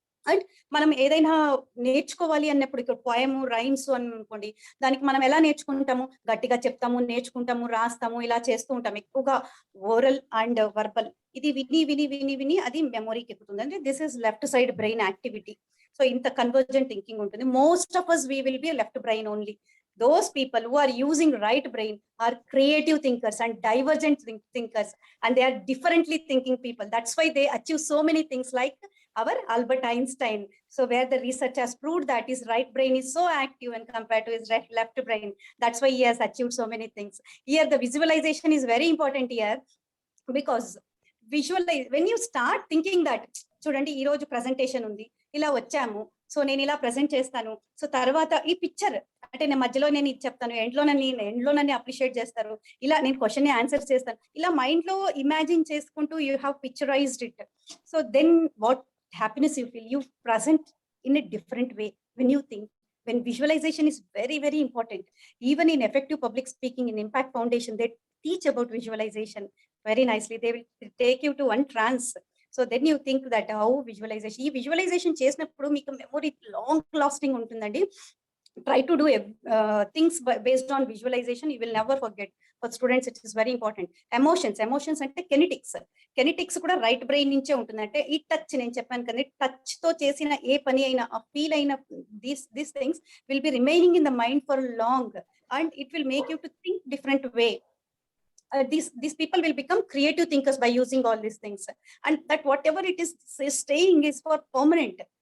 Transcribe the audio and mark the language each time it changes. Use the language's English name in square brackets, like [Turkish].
[Telugu] And మనం ఏదైనా నేర్చుకోవాలి అన్నప్పుడు, ఇక్కడ పోయము, రైమ్స్ అని అనుకోండి, దానికి మనం ఎలా నేర్చుకుంటాము, గట్టిగా చెప్తాము, నేర్చుకుంటాము, రాస్తాము, ఇలా చేస్తూ ఉంటాము. ఎక్కువగా ఓరల్ అండ్ వర్బల్, ఇది విని అది మెమొరీకి ఎక్కుతుంది. [English] అంటే this is left side brain activity. [Telugu] So ఇంత కన్వర్జెంట్ థింకింగ్ ఉంటుంది. [English] Most of us we will be left brain only. Those people who are using right brain are creative thinkers and divergent thinkers, and they are differently thinking people. That's why they achieve so many things, like our Albert Einstein. So where the research has proved that his right brain is so active when compared to his left brain. That's why he has achieved so many things. Here the visualization is very important here, because visualize, when you start thinking that, [Telugu] చూడండి ఈ రోజు presentation ఉంది, ఇలా వచ్చాము, so నేను ఇలా present చేస్తాను, so తర్వాత ఈ పిక్చర్ అంటే నేను మధ్యలో నేను ఇది చెప్తాను, ఎండ్లో నన్ను అప్రిషియేట్ చేస్తారు, ఇలా నేను క్వశ్చన్ ఆన్సర్ చేస్తాను, ఇలా మైండ్ లో ఇమాజిన్ చేసుకుంటూ [English] You have picturised it. So then what happiness you feel, you present in a different way when you think. When visualization is very very important, even in effective public speaking in Impact Foundation, they teach about visualization very nicely. They will take you to one trance. So then you think that how visualisation, [Telugu] ఈ visualisation చేసినప్పుడు మీకు memory long lasting ఉంటుందండి. [English] Try to do things based on visualization. You will never forget. For students it is very important. [Telugu] Emotions అంటే kinetics కూడా right brain నుంచే ఉంటుంది. అంటే ఈ టచ్, నేను చెప్పాను కదా, టచ్ తో చేసిన ఏ పని అయినా, ఆ ఫీల్ అయిన [English] these things will be remaining in the mind for long and it will make you to think different way. These people will become creative thinkers by using all these things, and that whatever it is staying is for permanent.